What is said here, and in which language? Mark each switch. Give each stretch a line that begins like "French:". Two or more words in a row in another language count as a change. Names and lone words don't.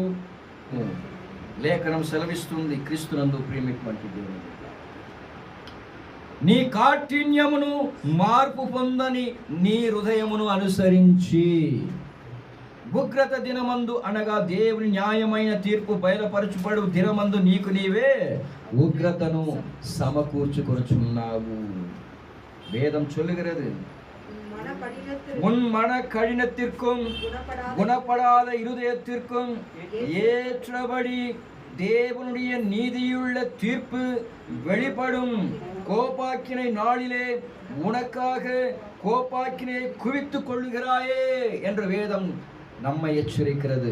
Telugu: లేఖనం సెలవిస్తుంది, క్రీస్తునందు ప్రియమైనటువంటి దేవుని బిడ్డ, నీ కాఠిన్యమును మార్పు పొందని నీ హృదయమును అనుసరించి. ఉగ్రత దినమందు అనగా దేవుని న్యాయమైన తీర్పు బయలుపరచబడు దినమందు నీవే ఉగ్రతను సమకూర్చుకొనుచున్నావు.
Tamil: வேதம் சொல்லுகிறது, மன கடினத்திற்கும் குணப்படாத இருதயத்திற்கும் ஏற்றபடி தேவனுடைய நீதியுள்ள தீர்ப்பு வெளிப்படும். கோபாக்கினை நாளிலே உனக்காக கோபாக்கினை குவித்துக் கொள்ளுகிறாயே என்ற வேதம் நம்மை எச்சரிக்கிறது.